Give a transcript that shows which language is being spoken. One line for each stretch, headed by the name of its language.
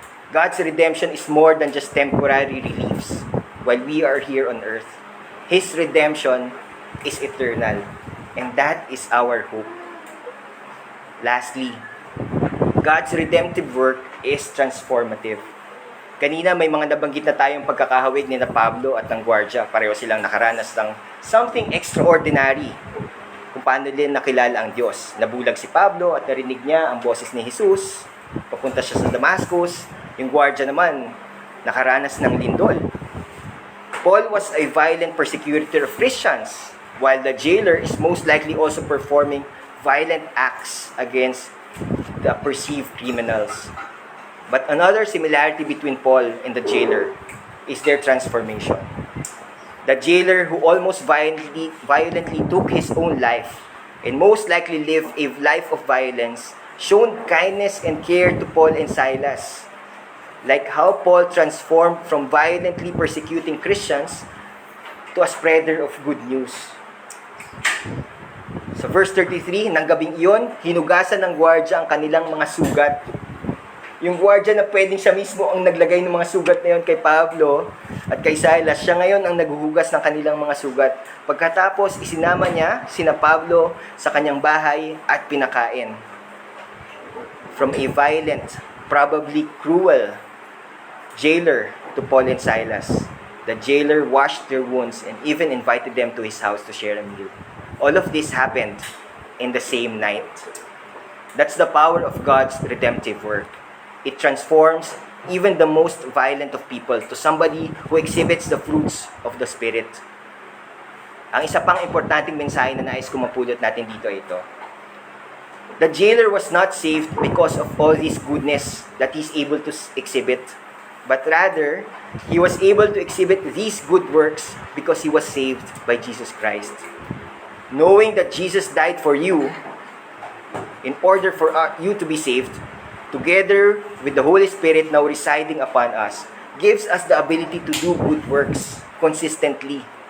English: God's redemption is more than just temporary reliefs while we are here on earth. His redemption is eternal, and that is our hope. Lastly, God's redemptive work is transformative.
Filipino: Kanina may mga nabanggit na tayong pagkakahawig ni na Pablo at ng gwardya. Pareho silang nakaranas ng
English: something extraordinary
Filipino: kung paano din nakilala ang Diyos. Nabulag si Pablo at narinig niya ang boses ni Jesus. Papunta siya sa Damascus. Yung gwardya naman, nakaranas ng lindol.
English: Paul was a violent persecutor of Christians, while the jailer is most likely also performing violent acts against the perceived criminals. But another similarity between Paul and the jailer is their transformation. The jailer who almost violently took his own life and most likely lived a life of violence shown kindness and care to Paul and Silas. Like how Paul transformed from violently persecuting Christians to a spreader of good news.
Filipino: Sa verse 33, nang gabing iyon, hinugasan ng gwardya ang kanilang mga sugat. Yung gwardya na pwedeng siya mismo ang naglagay ng mga sugat na yun kay Pablo at kay Silas, siya ngayon ang naghuhugas ng kanilang mga sugat. Pagkatapos, isinama niya sina Pablo sa kanyang bahay at pinakain.
English: From a violent, probably cruel jailer to Paul and Silas. The jailer washed their wounds and even invited them to his house to share a meal. All of this happened in the same night. That's the power of God's redemptive work. It transforms even the most violent of people to somebody who exhibits the fruits of the Spirit.
Filipino: Ang isa pang importanteng mensahe na nais ko mapulot natin dito ay ito.
English: The jailer was not saved because of all his goodness that he's able to exhibit, but rather, he was able to exhibit these good works because he was saved by Jesus Christ. Knowing that Jesus died for you, in order for you to be saved, together with the Holy Spirit now residing upon us, gives us the ability to do good works consistently.